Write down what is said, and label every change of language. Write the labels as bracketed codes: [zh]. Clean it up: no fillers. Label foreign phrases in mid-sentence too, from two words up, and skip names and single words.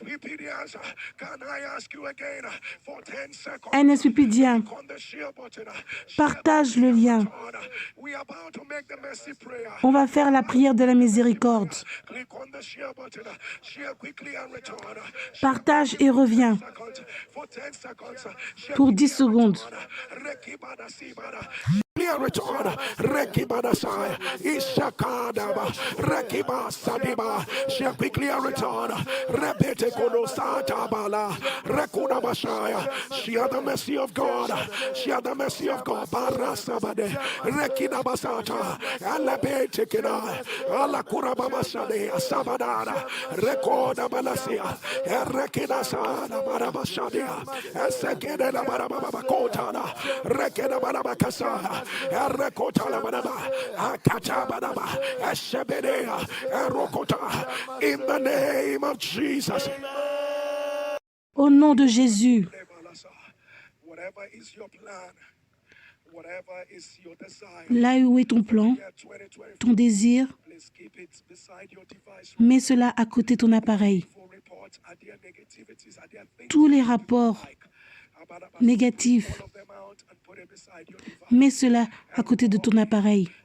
[fr] NSPPDien, partage le lien. On va faire la prière de la miséricorde. Partage et reviens pour 10 secondes. Return, Rekibadasai, Ishakadaba, Rekibasadima, [en] she quickly return, Rebete Konosata Bala, Rekudabashaya, she had the mercy of God, she had the mercy of God, Barasabade, Rekidabasata, Alabete Kina, Alakurabamashade, Sabadana, Rekoda Balasia, Rekidasana, Barabashadia, Esekeda Barabakotana, Rekeda Barabakasana. In the name of Jesus. [fr] Au nom de Jésus. Là où est ton plan, ton désir, mets cela à côté de ton appareil. Tous les rapports négatifs, mets cela à côté de ton appareil.